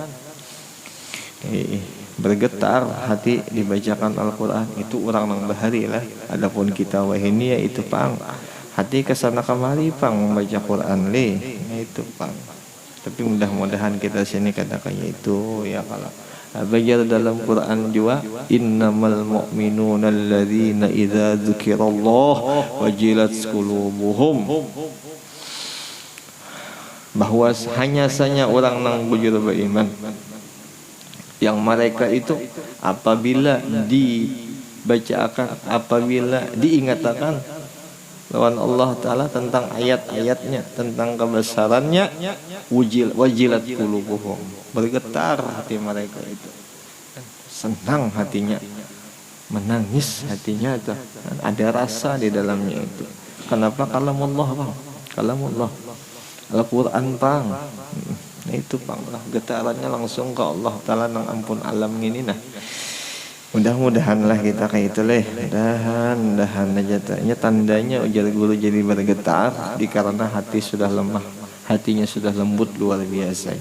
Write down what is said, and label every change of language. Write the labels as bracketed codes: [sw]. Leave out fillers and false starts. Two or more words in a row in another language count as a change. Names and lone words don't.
[bjn] Bergetar hati dibacakan Al-Quran itu orang nang bahari lah. Adapun kita wahini ya itu pang hati kesana kemari pang membaca Quran itu pang. Tapi mudah-mudahan kita sini kata kayak itu ya kalau belajar dalam Quran juga [ar] إنما المؤمنون الذين إذا ذكر الله وجلت قلوبهم, [bjn] bahwa hanya saja orang nang bujur beriman yang mereka itu apabila dibacakan, apabila diingatkan lawan Allah Ta'ala tentang ayat-ayatnya, tentang kebesarannya, [ar] وجلت قلوبهم, [bjn] bergetar hati mereka itu, senang hatinya, menangis hatinya itu, ada rasa di dalamnya itu. Kenapa? Kalamullah bang, kalamullah, Al-Quran bang. Itu pang lah getarannya langsung ke Allah Ta'ala nang ampun alam ini nah. Mudah-mudahan lah kita kayak itu mudahan aja tanya tandanya ujar guru jadi bergetar dikarenakan hati sudah lemah, hatinya sudah lembut luar biasanya.